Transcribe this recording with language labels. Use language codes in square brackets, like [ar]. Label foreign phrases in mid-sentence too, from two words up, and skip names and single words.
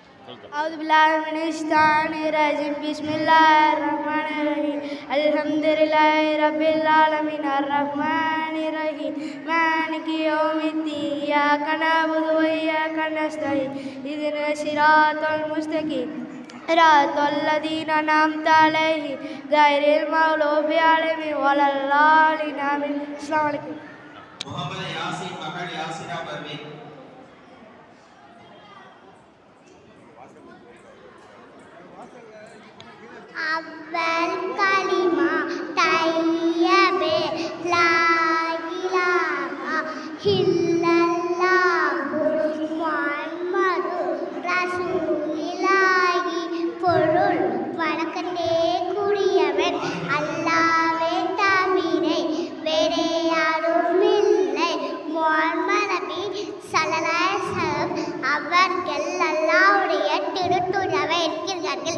[ar] أعوذ بالله من الشيطان الرجيم بسم الله الرحمن الرحيم الحمد لله رب العالمين الرحمن الرحيم مالك يوم الدين إياك نعبد وإياك نستعين اهدنا الصراط المستقيم صراط الذين أنعمت عليهم غير المغضوب عليهم ولا الضالين آمين. السلام عليكم. [ta] முகமது யாசின் மகள் யாசினா பர்வீன். [ar] أول كلمة طيبة لا إله إلا الله محمد رسول الله [ta] பொருள் வணக்கத்தே கூறியவன் அல்லாஹ்வே தவிர வேறு யாரும் இல்லை. முஹம்மது நபி [ar] صلى الله عليه وسلم [ta] அவர்கள் அல்லாஹ்வுடைய திருத்தூதராக இருக்கிறார்கள்.